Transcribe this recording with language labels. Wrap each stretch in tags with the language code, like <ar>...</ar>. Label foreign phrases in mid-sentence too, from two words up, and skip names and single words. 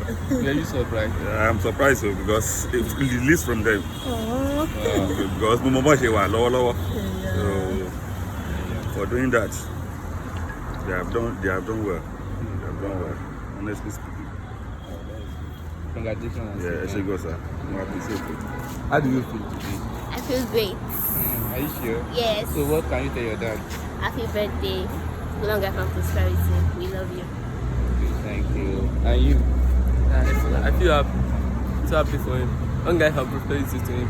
<en>Yeah, you surprised? Yeah, I'm surprised, oh, because it's released from them.</en> <yo>Aww. Uh, because mo mọ bó ṣe wà lọ́wọ́lọ́wọ́.</yo> <en>Yeah. So, for doing that, they have done, they have done well. They have done well, honestly speaking. Congratulations. Yeah,</en> <yo>ẹ ṣé gan,</yo> <en>sir. Mo appreciate it. How do you feel today? I feel great. Mm, are you sure? Yes. So what can you tell your dad? Happy birthday. Long life and prosperity. We love you. Okay, thank you. And you? Yeah, I feel, I feel happy. So happy for him. Long life and prosperity to him.</en>